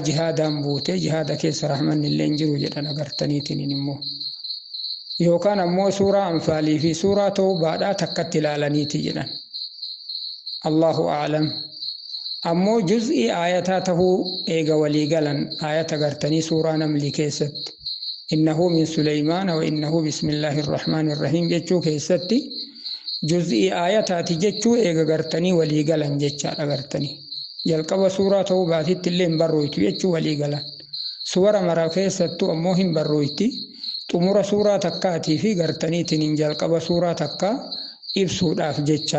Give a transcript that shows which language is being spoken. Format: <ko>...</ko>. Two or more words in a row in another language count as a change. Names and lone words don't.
<om>jihaadaan buute jihaada keessa rahmanni illee hin jiru jedhan agartaniitiin immoo yookaan ammoo suuraa anfaalii fi suuraa tawbaadhaa takkatti ilaalaniiti jedhan</om> <ar>الله أعلم</ar> <om>ammoo juz'ii aayataa tahuu eega walii galan aayata gartanii suuraa namli keessatti</om> <ar>إنه من سليمان وإنه بسم الله الرحمن الرحيم</ar> <om>jechuu keessatti juz'ii aayataati jechuu eega gartanii walii galan jechaadha gartanii jalqaba suuraa tawbaatitti illee hin barrooytu jechuu walii galan suwara mara keessattuu ammoo hin barrooyti xumura suuraa takkaatii fi gartaniitiin hin jalqaba suuraa takkaa ibsuudhaaf jecha</om>